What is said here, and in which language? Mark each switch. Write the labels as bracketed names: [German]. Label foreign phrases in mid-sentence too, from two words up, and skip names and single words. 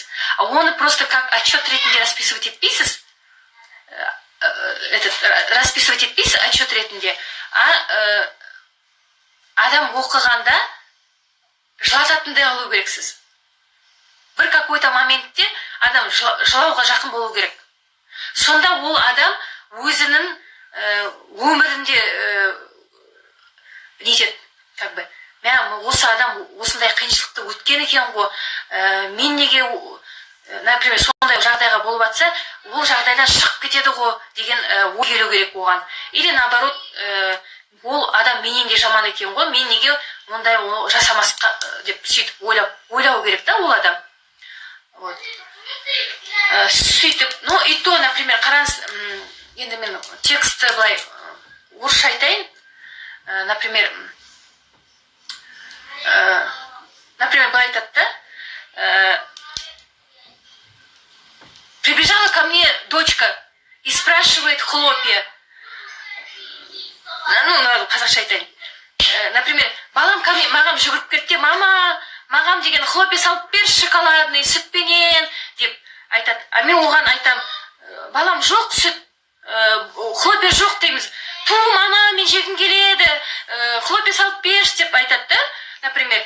[Kazakh] Оны [Russian] просто как отчет [Kazakh] ретінде расписывать етпейсіз, расписывать етпейсіз отчет ретінде, адам оқығанда жылататындай алу керексіз. Бір какой-то моментте адам жылауға жақын болу керек. Сонда ол адам өзінің өмірінде нетеді, [Russian] как бы, [Kazakh] осы адам осындай қиыншылықты өткен екен ғой, мен неге, например, сондай жағдайға болып жатса, ол жағдайдан шығып кетеді ғой деген ой келу керек оған. [Russian] Или наоборот, [Kazakh] ол адам менен де жаман екен ғой, мен неге ондай жасамасқа деп сөйтіп ойлау керек та ол адам. Вот. Сөйтіп, [Russian] ну и то, например, [Kazakh] қараңыз, енді мен тексті былай орысша айтайын. Например, былай айтады да, [Russian] прибежала ко мне дочка и спрашивает хлопья. Ну, [Kazakh] қазақша айтайын. Например, балам маған жүгіріп кетті, мама, маған деген хлопья салып бер, шоколадный, сүтпенен деп айтады. А мен оған айтам, балам жоқ сүт, хлопья жоқ дейміз. Ту, мама, мен жегім келеді, хлопья салып берші деп айтады да, например.